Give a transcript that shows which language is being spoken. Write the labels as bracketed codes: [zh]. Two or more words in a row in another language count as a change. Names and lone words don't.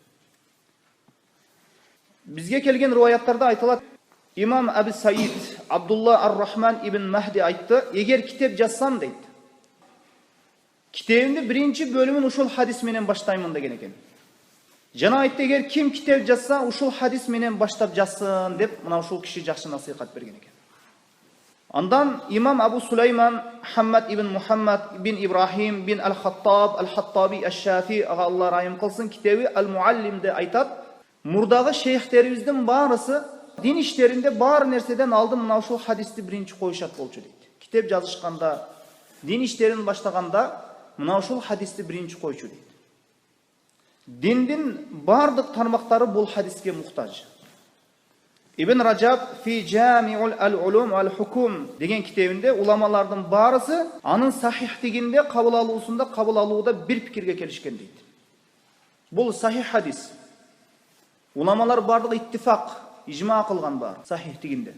[ky] Бизге келген риваяттарда айтылат, Имам Абу Саид Абдулла ар-Рахман ибн Махди айтты, эгер китеп жазсам дейт, китебимди биринчи бөлүмүн ушул хадис менен баштаймын деген экен. Жана айтты, эгер ким китеп жазса, ушул хадис менен баштап жазсын деп, мына ушул киши жакшы насихат берген экен. Андан имам Абу Сулайман Хаммад ибн Мухаммад ибн Ибрахим бин Ал-Хаттаб Ал-Хаттаби Аш-Шафи ага Алла райым кылсын китеби Ал-Муаллимде айтат, мурдагы шейхтерибиздин баарысы дин иштеринде бар нерседен алдын мына ушул хадисти биринчи коюшат болчу дейт. Китеп жазышканда, дин иштерин баштаганда мына ушул хадисти биринчи койчу дейт. Диндин бардык тармактары бул хадиске муктаж. Ибн Раджаб фи Джамиул ал-Улум вал-Хукум деген китебинде уламалардын баарысы анын сахихтигинде кабыл алуусунда кабыл алууда бир пикирге келишкен дейт. Бул сахих хадис. Уламалар бардыгы иттифак, ижма кылган бар сахихтигинде.